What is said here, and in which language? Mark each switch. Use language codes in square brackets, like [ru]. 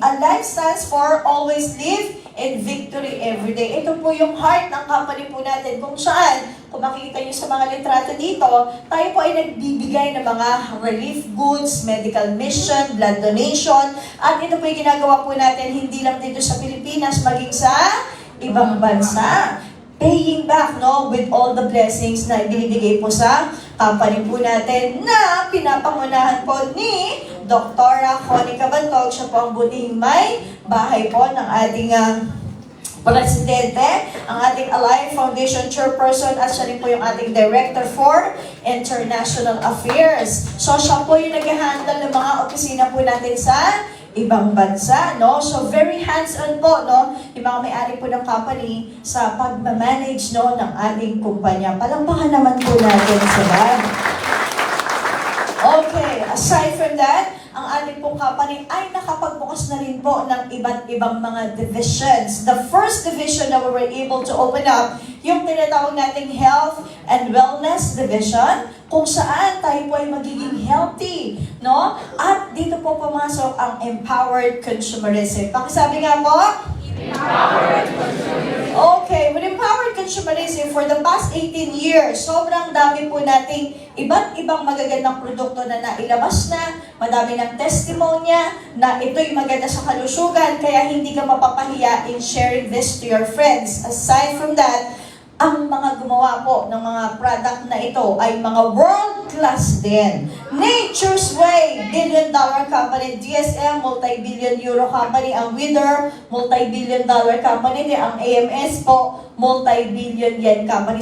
[en] Alive stands for Always Live in Victory Everyday. [tl] Ito po yung heart ng company po natin kung saan, kung makikita nyo sa mga litrato dito, tayo po ay nagbibigay ng mga relief goods, medical mission, blood donation, at ito po yung ginagawa po natin hindi lang dito sa Pilipinas, maging sa ibang bansa. [en] Paying back, no, with all the blessings [tl] na ibinibigay po sa company po natin na pinapangunahan po ni Dr. Connie Cabantog. Siya po ang buting may bahay po ng ating presidente, ang ating Alive Foundation Chairperson, at siya rin po yung ating Director for International Affairs. So siya po yung nag-handle ng mga opisina po natin sa ibang bansa, no? So, very hands-on po, no? Yung mga may-ari po ng company sa pag-manage, no, ng ating kumpanya. Palampakan naman po natin sila. Okay, [en] aside from that, [tl] ang ating pong company ay nakapagbukas na rin po ng iba't ibang mga divisions. [en] The first division [tl] na [en] we were able to open up, [tl] yung tinatawag nating Health and Wellness Division, kung saan tayo po ay magiging healthy, no? At dito po pumasok ang Empowered Consumerism. Pakisabi nga po? [en] Empowered Consumerism. [tl] Okay, with Empowered Consumerism, [en] for the past 18 years, [tl] sobrang dami po nating iba't ibang magagandang produkto na nailabas na, madami ng testimonya na ito'y maganda sa kalusugan, kaya hindi ka mapapahiya [en] in sharing this to your friends. Aside from that, [tl] ang mga gumawa po ng mga product na ito ay mga world-class din. [en] Nature's Way, billion-dollar company. DSM, multi-billion euro company. Ang Wither, multi-billion dollar company. Ang AMS po, multi-billion yen company.